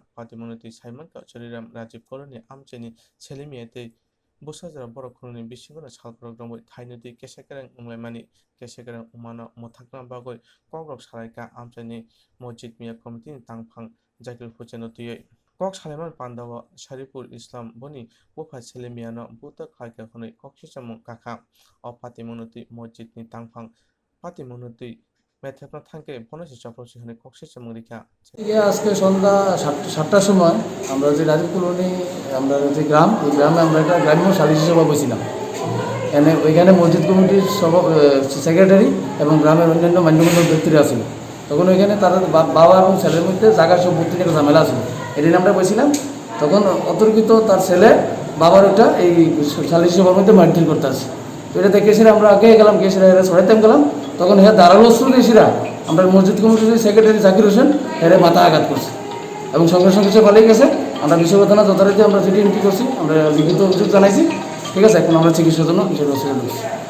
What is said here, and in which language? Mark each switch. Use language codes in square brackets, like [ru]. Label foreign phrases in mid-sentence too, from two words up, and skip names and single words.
[trk] Pati munuti Saimanka choriram Rajiv Koloni amchani Selimiyate Busazara Borokroni Bishingona Salprogramoi Tainuti Keshakarang Umlemani Keshakarang Umana Motakran Bagoi Kokborok Salaika Amchani Mosjid Miya Committee Tangphang Jakil Huchenotui Kok Saleman Pandawa Sharipur Islam Boni Bufa Selemiano Buta Kaika Honoi Kokshisamung Kaka O Pati Munuti Mosjid Ni Tangphang Pati Munuti Metapna Tanke Bonosi Chaprosi Honoi Kokshisamung Rika [bn] আজকে সন্ধ্যা 7টার সময় আমরা যে রাজীব কলোনি আমরা যে গ্রাম এই গ্রামে আমরা একটা গ্রাম্য সালিশি সভা বসছিলাম ওইখানে মসজিদ কমিটির সেক্রেটারি এবং গ্রামের অন্যান্য মান্যগণ্য ব্যক্তিরা আসছিল তখন ওইখানে তারা বাবা এবং ছেলের মধ্যে জায়গা সম্পত্তি নিয়ে ঝামেলা আসলো এদিন আমরা বসছিলাম তখন অতর্কিত তার ছেলে বাবার ওটা এই সালিশি সভার মধ্যে মারধর করতে আসে তো এটা দেখেছিলাম আমরা আগে গেলাম গেছিরা এরা সরাইতাম গেলাম তখন হ্যাঁ দাঁড়ালো শুরু গেছিরা আমরা মসজিদ কমিটির সেক্রেটারি জাকির হোসেন এর মাথা আঘাত করছি এবং সঙ্গে সঙ্গে সে পালিয়ে গেছে আমরা বিষয় থানা যথারীতি আমরা চিঠি এন্ট্রি করছি আমরা লিখিত অভিযোগ জানাইছি ঠিক আছে এখন আমরা চিকিৎসার জন্য বিষয়টা হসপিটালে দিচ্ছি